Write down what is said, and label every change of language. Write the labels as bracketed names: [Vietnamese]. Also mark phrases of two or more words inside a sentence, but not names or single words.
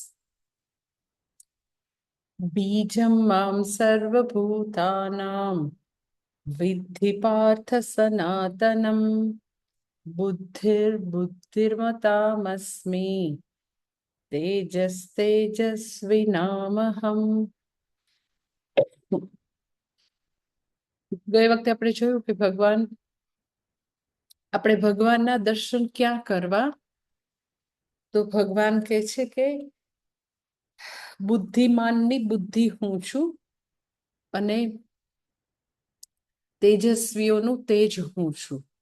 [Sanskrit] बीजं मां सर्वभूतानां विद्धि पार्थ सनातनं बुद्धिर्बुद्धिर्मतामस्मि तेजस्तेजस्विनामहम्। [Gujarati] ગઈ વખતે આપણે જોયું કે આપણે ભગવાનના દર્શન ક્યાં કરવા? તો ભગવાન કહે છે કે બુદ્ધિમાનની બુદ્ધિ હું છું અને તેજસ્વીઓનું તેજ હું છું.